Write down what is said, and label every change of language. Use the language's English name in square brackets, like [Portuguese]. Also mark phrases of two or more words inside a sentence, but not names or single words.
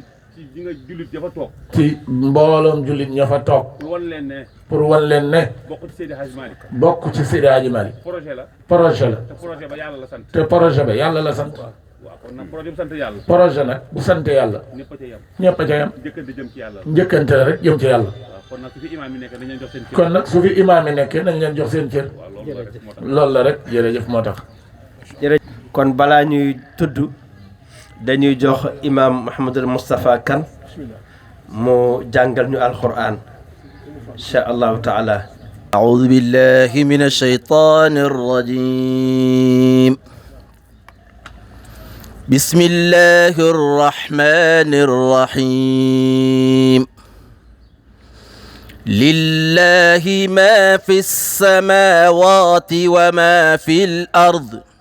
[Wolof] ci mbooloom jullit ña fa toog pour wan leen ne bokk ci Seydi Hadji Malick projet la te projet ba yàlla la sant projet nag bu sant yàlla ñëpp a ca yam njëkkante la rek jëm ci yàlla kon nag su fi imaam yi nekkee nañ leen jox seen cër loolu la rek jërëjëf moo tax kon balaa ñuy tudd dañuy jox imaam Mouhamadul Moustapha Kane mu jàngal ñu alquran [Arabic] إن شاء الله تعالى أعوذ بالله من الشيطان الرجيم بسم الله الرحمن الرحيم لله ما في السماوات وما في الأرض